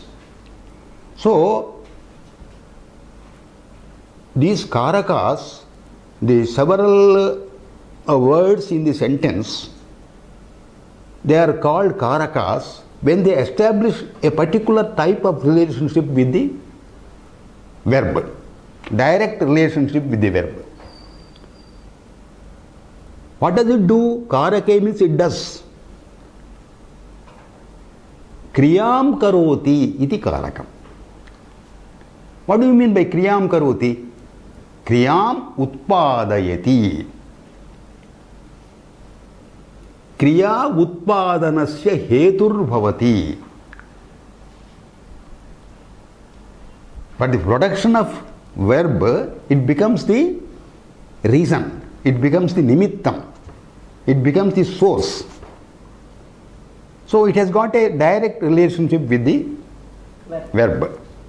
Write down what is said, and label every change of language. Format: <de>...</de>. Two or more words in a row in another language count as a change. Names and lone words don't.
<en>So, these Karakas, the several words in the sentence, they are called Karakas when they establish a particular type of relationship with the verb, direct relationship with the verb. What does it do? Karake means it does.</en> <sa>Kriyam karoti iti Karakam.</sa> <en>What do you mean by</en> <sa>Kriyam karoti? Kriyam utpadayati. Kriya utpadanasya hetur bhavati.</sa> <en>But the production of verb, it becomes the reason, it becomes the nimittam, it becomes the source. So it has got a direct relationship with the verb.</en>